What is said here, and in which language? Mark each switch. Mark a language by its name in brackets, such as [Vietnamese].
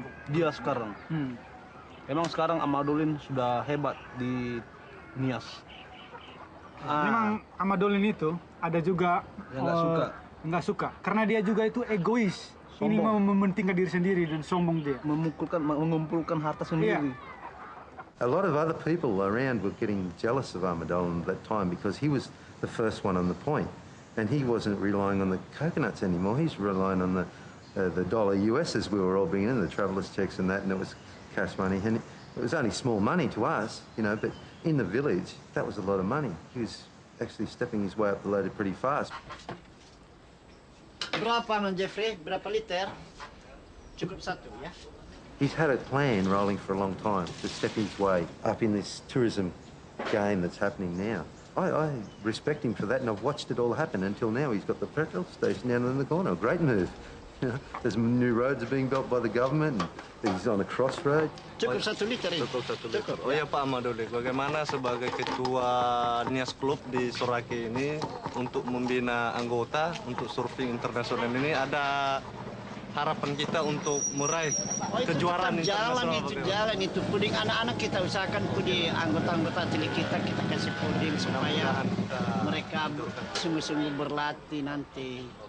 [Indonesian] Dia sekarang. Memang sekarang Amadolin sudah hebat di Nias. Memang Amadolin itu ada juga yang nggak suka karena dia juga itu egois. Ini mau mementingkan diri sendiri dan sombong dia. Mengumpulkan harta sendiri. [English] A lot of other people around were getting jealous of Amadolin at that time because he was the first one on the point. And he wasn't relying on the coconuts anymore. He's relying on the dollar US as we were all bringing in, the traveller's checks and that, and it was cash money. And it was only small money to us, you know, but in the village, that was a lot of money. He was actually stepping his way up the ladder pretty fast. [Indonesian] Berapa, Man Jeffrey? Berapa liter? Cukup satu, ya? [English] He's had a plan rolling for a long time to step his way up in this tourism game that's happening now. I respect him for that, and I've watched it all happen until now. He's got the petrol station down in the corner. Great move. You know, there's new roads are being built by the government, and he's on a crossroad. [Indonesian] Cukup 1 liter ini. Cukup 1 liter. Oh ya Pak Amadoli, bagaimana sebagai ketua Nias Club di Sorake ini untuk membina anggota untuk surfing internasional ini, ada harapan kita untuk meraih kejuaraan internasional. Jalan itu puding anak-anak kita usahakan puding anggota-anggota atlet kita kasih puding supaya mereka sungguh-sungguh berlatih nanti.